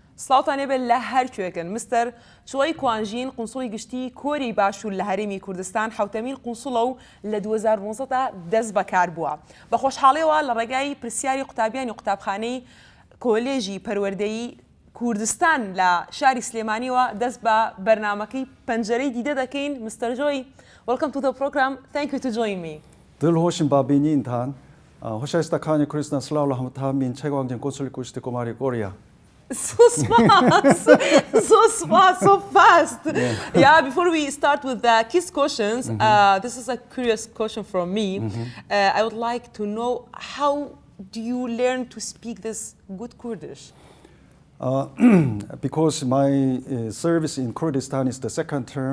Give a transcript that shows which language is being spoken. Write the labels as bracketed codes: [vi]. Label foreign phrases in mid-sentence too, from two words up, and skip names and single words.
[ckb] سڵاتان هەبێت لە هەر کوێکن مستەر جۆی کوانژین قونسوڵی گشتی کۆری باشوور لە هەرێمی کوردستان حوتەمین قونسوڵە و لە 2019 دا دەست بەکار بووە بە خۆشحاڵیەوە لە ڕێگای پرسیاری قوتابیانی قوتابخانەی کۆلێژی پەروەردەیی کوردستان لە شاری سلێمانیەوە دەست بە بەرنامەکەی پەنجەرەی دیدە دەکەین مستەر جۆی [en] welcome to the program thank you to join me [ckb] دڵخۆشم با بینینتان هۆشەویستەکانی کوردستان سڵاو لە هەمووتان بین چێگوانگەن کۆنسوڵی کوشتی کۆماری کۆریا [en] So smart, so fast. Yeah, before we start with the KISS questions, this is a curious question from me. I would like to know how do you learn to speak this good Kurdish? Because my service in Kurdistan is the second term.